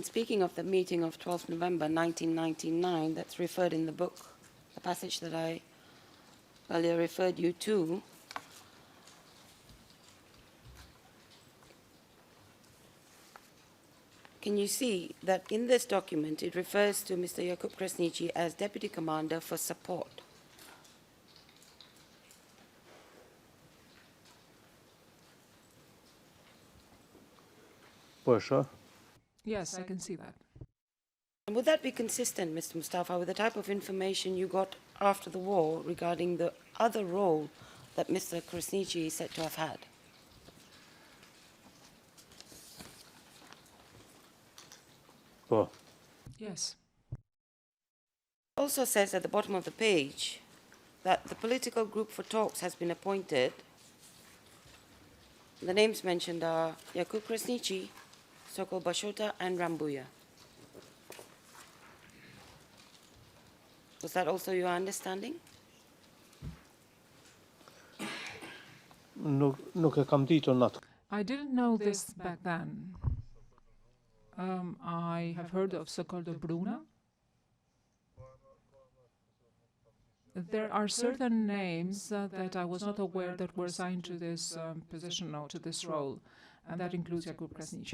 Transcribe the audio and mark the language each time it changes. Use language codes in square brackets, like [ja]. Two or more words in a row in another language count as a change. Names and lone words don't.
[en] speaking of the meeting of 12th November 1999 that's referred in the book, the passage that I earlier referred you to. Can you see that in this document it refers to Mr. Jakub Krasniqi as Deputy Commander for Support? [sq] Po e shoh? [en] Yes, I can see that. And would that be consistent, Mr. Mustafa, with the type of information you got after the war regarding the other role that Mr. Krasniqi is said to have had? [sq] Po. [en] Yes. It also says at the bottom of the page that the political group for talks has been appointed. The names mentioned are Jakub Krasniqi, Sokol Bashota, and Rambuya. Was that also your understanding? [sq] Nuk e kam ditur natë. [en] I didn't know this back then. I have heard of Sokoldo Bruna. There are certain names that I was not aware that were assigned to this position or to this role, and that includes Jakub Krasniqi.